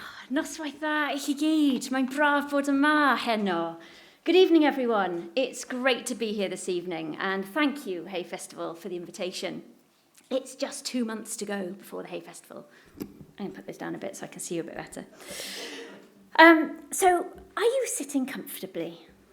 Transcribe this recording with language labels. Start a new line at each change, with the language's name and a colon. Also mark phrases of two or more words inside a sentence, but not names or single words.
Welsh: Noswaith dda, i chi gyd. Mae'n braf bod yma heno.
English: Good evening, everyone. It's great to be here this evening, and thank you, Hay Festival, for the invitation. It's just 2 months to go before the Hay Festival. I'm going to put this down a bit so I can see you a bit better. So, are you sitting comfortably?